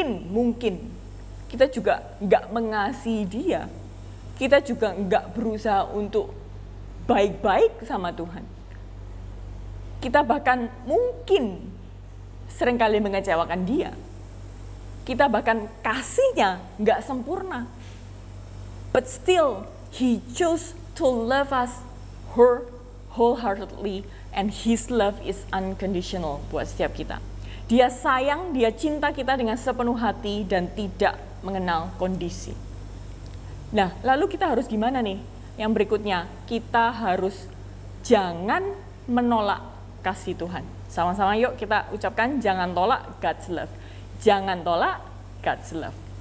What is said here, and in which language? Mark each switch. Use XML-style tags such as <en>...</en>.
<id>Mungkin kita juga nggak mengasihi dia. Kita juga nggak berusaha untuk baik-baik sama Tuhan. Kita bahkan mungkin seringkali mengecewakan dia. Kita bahkan kasihnya nggak sempurna.</id> <en>But still, he chose to love us wholeheartedly, and his love is unconditional</en> <id>buat setiap kita. Dia sayang, dia cinta kita dengan sepenuh hati dan tidak mengenal kondisi. Nah, lalu kita harus gimana nih? Yang berikutnya, kita harus jangan menolak kasih Tuhan. Sama-sama yuk kita ucapkan, jangan tolak God's love. Jangan tolak God's love.</id>